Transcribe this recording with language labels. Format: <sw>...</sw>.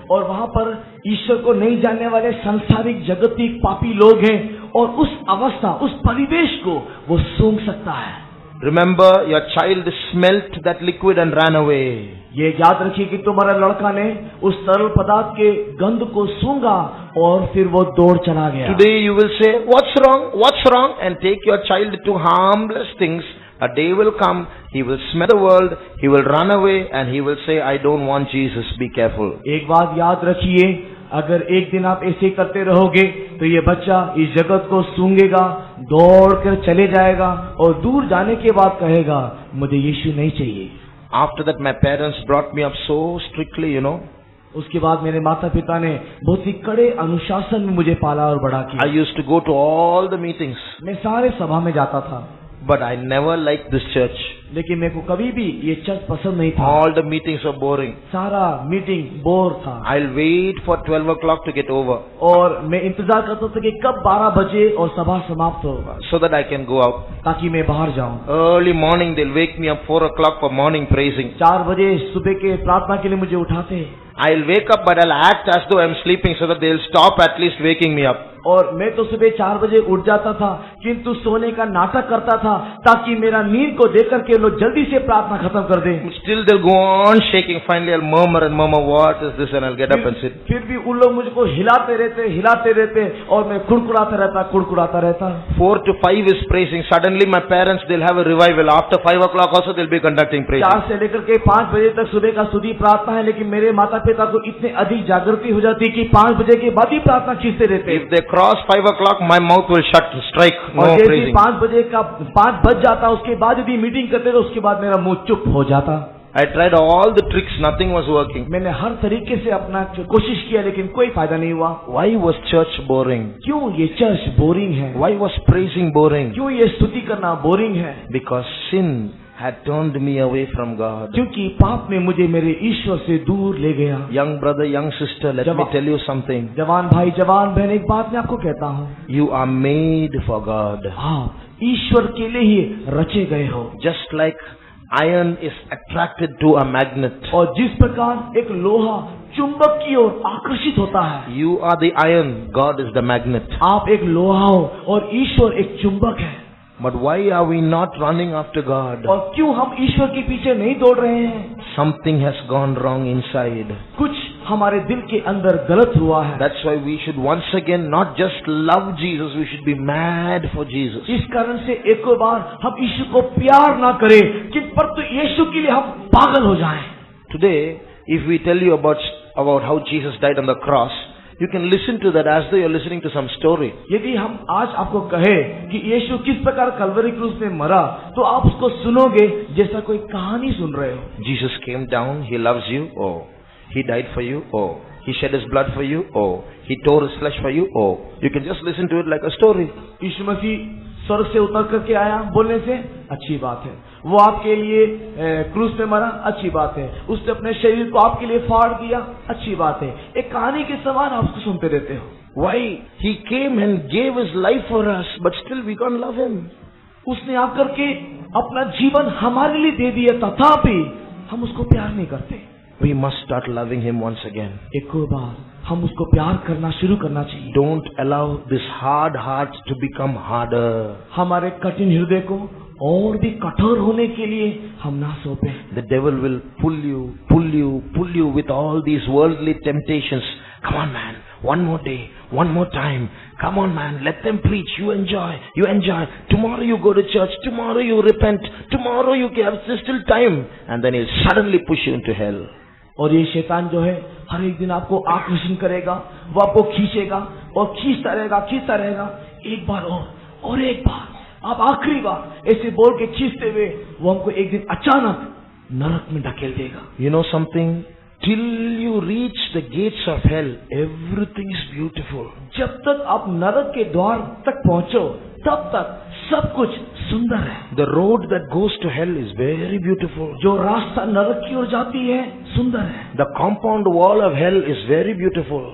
<hi>और वहां पर ईश्वर को नहीं जानने वाले सांसारिक जगतिक पापी लोग हैं, और उस अवस्था, उस परिवेश को वो सूंघ सकता है।</hi> <en>Remember, your child smelt that liquid and ran away.</en> <hi>ये याद रखिए कि तुम्हारा लड़का ने उस तरल पदार्थ के गंध को सूंघा और फिर वो दौड़ चला गया।</hi> <en>Today you will say, what's wrong? What's wrong? And take your child to harmless things. A day will come, he will smell the world, he will run away, and he will say, I don't want Jesus. Be careful.</en> <hi>एक बात याद रखिए, अगर एक दिन आप ऐसे करते रहोगे तो ये बच्चा इस जगत को सूंघेगा, दौड़ कर चले जाएगा और दूर जाने के बाद कहेगा, मुझे यीशु नहीं चाहिए।</hi> <en>After that, my parents brought me up so strictly, you know.</en> <hi>उसके बाद मेरे माता पिता ने बहुत ही कड़े अनुशासन में मुझे पाला और बड़ा</hi> <en>I</en> <hi>किया।</hi> <en>used to go to all the meetings,</en> <hi>मैं सारे सभा में जाता था,</hi> <en>but I never liked this church.</en> <hi>लेकिन मेरे को कभी भी ये चर्च पसंद नहीं था।</hi> <en>All the meetings are boring.</en> <hi>सारा मीटिंग बोर था।</hi> <en>I'll wait for 12 o'clock to get over</en> <hi>और मैं इंतजार करता था कि कब 12 बजे और सभा समाप्त हो,</hi> <en>so that I can go out.</en> <hi>ताकि मैं बाहर जाऊं।</hi> <en>Early morning, they'll wake me up 4 o'clock for morning praising.</en> <hi>4 बजे सुबह के प्रार्थना के लिए मुझे उठाते,</hi> <en>I'll wake up, but I'll act as though I'm sleeping so that they'll stop at least waking me up.</en> <hi>और मैं तो सुबह 4 बजे उठ जाता था, किंतु सोने का नाटक करता था ताकि मेरा नींद को देख करके लोग जल्दी से प्रार्थना खत्म कर दें।</hi> <en>Still they'll go on shaking. Finally I'll murmur and murmur, what is this? And I'll get up and sit.</en> <hi>फिर भी उन लोग मुझको हिलाते रहते और मैं कुड़कुड़ाता रहता।</hi> <en>4 to 5 is praising. Suddenly my parents, they'll have a revival. After 5 o'clock also they'll be conducting praise.</en> <hi>4 से लेकर के 5 बजे तक सुबह का स्तुति प्रार्थना है, लेकिन मेरे माता पिता को इतने अधिक जागृति हो जाती कि 5 बजे के बाद ही प्रार्थना खींचते रहते।</hi> <en>If they cross 5 o'clock, my mouth will shut, strike, no</en> <hi>और जैसे</hi> <en>praising.</en> <hi>5 बजे का 5 बज जाता, उसके बाद यदि मीटिंग करते तो उसके बाद मेरा मुंह चुप हो जाता।</hi> <en>I tried all the tricks, nothing was working.</en> <hi>मैंने हर तरीके से अपना कोशिश किया, लेकिन कोई फायदा नहीं हुआ।</hi> <en>Why was church boring?</en> <hi>क्यों ये चर्च बोरिंग है?</hi> <en>Why was praising boring?</en> <hi>क्यों ये स्तुति करना बोरिंग है?</hi> <en>Because sin had turned me away from God.</en> <hi>क्योंकि पाप ने मुझे मेरे ईश्वर से दूर ले गया।</hi> <en>Young brother, young sister, let me tell you something.</en> <hi>जवान भाई, जवान बहन, एक बात मैं आपको कहता हूँ,</hi> <en>You are made for God.</en> <hi>आप ईश्वर के लिए ही रचे गए हो।</hi> <en>Just like iron is attracted to a magnet.</en> <hi>और जिस प्रकार एक लोहा चुंबक की ओर आकर्षित होता है,</hi> <en>You are the iron, God is the magnet.</en> <hi>आप एक लोहा हो और ईश्वर एक चुंबक है।</hi> <en>But why are we not running after God?</en> <hi>और क्यों हम ईश्वर के पीछे नहीं दौड़ रहे हैं?</hi> <en>Something has gone wrong inside.</en> <hi>कुछ हमारे दिल के अंदर गलत हुआ है।</hi> <en>That's why we should once again not just love Jesus, we should be mad for Jesus.</en> <hi>इस कारण से एक बार हम यीशु को प्यार ना करें, कि परंतु यीशु के लिए हम पागल हो जाएं।</hi> <en>Today, if we tell you about how Jesus died on the cross, you can listen to that as though you're listening to some story.</en> <hi>यदि हम आज आपको कहें कि यीशु किस प्रकार कलवरी क्रूस में मरा, तो आप उसको सुनोगे जैसा कोई कहानी सुन रहे हो।</hi> <en>Jesus came down, He loves you, oh. He died for you, oh. He shed His blood for you, oh. He tore His flesh for you, oh. You can just listen to it like a story.</en> <hi>यीशु मसीह स्वर्ग से उतर करके आया बोलने से अच्छी बात है। वो आपके लिए क्रूस पे मरा, अच्छी बात है। उसने अपने शरीर को आपके लिए फाड़ दिया, अच्छी बात है। एक कहानी के समान आप उसको सुनते रहते हो।</hi> <en>Why? He came and gave his life for us, but still we can't love him.</en> <hi>उसने आकर के अपना जीवन हमारे लिए दे दिया, तथापि हम उसको प्यार नहीं करते।</hi> <en>We must start loving him once again.</en> <hi>एक और बार हम उसको प्यार करना शुरू करना चाहिए।</hi> <en>Don't allow this hard heart to become harder.</en> <hi>हमारे कठिन हृदय को और भी कठोर होने के लिए हम ना सौंपे।</hi> <en>The devil will pull you with all these worldly temptations. Come on, man. One more day, one more time. Come on, man. Let them preach. You enjoy. Tomorrow you go to church. Tomorrow you repent. Tomorrow you have still time. And then he'll suddenly push you into hell.</en> <hi>और ये शैतान जो है हर एक दिन आपको आकर्षण करेगा, वो आपको खींचेगा और खींचता रहेगा। एक बार और एक बार, आप आखिरी बार ऐसे बोल के खींचते हुए वो हमको एक दिन अचानक नरक में धकेल देगा।</hi> <en>You know something? Till you reach the gates of hell, everything is beautiful.</en> <hi>जब तक आप नरक के द्वार तक पहुंचो, तब तक सब कुछ सुंदर है।</hi> <en>The road that goes to hell is very beautiful.</en> <hi>जो रास्ता नरक की ओर जाती है सुंदर है।</hi> <en>The compound wall of hell is very beautiful.</en>